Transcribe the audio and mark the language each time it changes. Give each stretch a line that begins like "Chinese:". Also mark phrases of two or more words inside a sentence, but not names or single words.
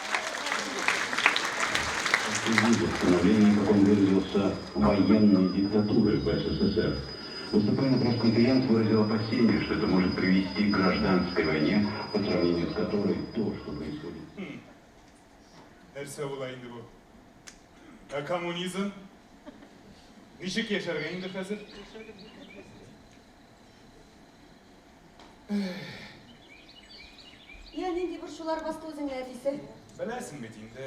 Russian: Установление, как он выразился, военной диктатуры в СССР. Выступая на пресс-конференции, выразил опасение, что это может привести к гражданской войне, по сравнению с которой то, что происходит.
Tatar: Нәрсе була инде бу? Коммунизм? Ничек яшәргә инде хәзер? Я нинди борчулар басты үзеңне, әтисе? Беләсең бит инде.